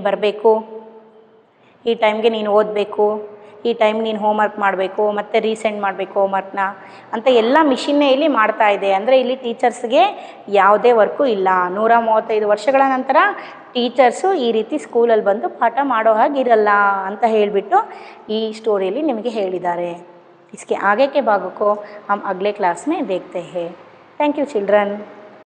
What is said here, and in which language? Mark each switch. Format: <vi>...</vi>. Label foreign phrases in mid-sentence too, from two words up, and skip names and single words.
<kn>ಬರಬೇಕು ಈ ಟೈಮ್ಗೆ ನೀನು ಓದಬೇಕು ಈ ಟೈಮ್ ನೀನು ಹೋಮ್ವರ್ಕ್ ಮಾಡಬೇಕು ಮತ್ತು ರೀಸೆಂಡ್ ಮಾಡಬೇಕು ಹೋಮ್ವರ್ಕ್ನ ಅಂತ ಎಲ್ಲ ಮಿಷಿನ್ನೇ ಇಲ್ಲಿ ಮಾಡ್ತಾ ಇದೆ ಅಂದರೆ ಇಲ್ಲಿ ಟೀಚರ್ಸ್ಗೆ ಯಾವುದೇ ವರ್ಕು ಇಲ್ಲ 135 ವರ್ಷಗಳ ನಂತರ ಟೀಚರ್ಸು ಈ ರೀತಿ ಸ್ಕೂಲಲ್ಲಿ ಬಂದು ಪಾಠ ಮಾಡೋ ಹಾಗಿರಲ್ಲ ಅಂತ ಹೇಳಿಬಿಟ್ಟು ಈ ಸ್ಟೋರಿಯಲ್ಲಿ ನಿಮಗೆ ಹೇಳಿದ್ದಾರೆ</kn> <hi>इसके आगे के भागों को हम अगले क्लास में देखते हैं</hi> <en>thank you children</en>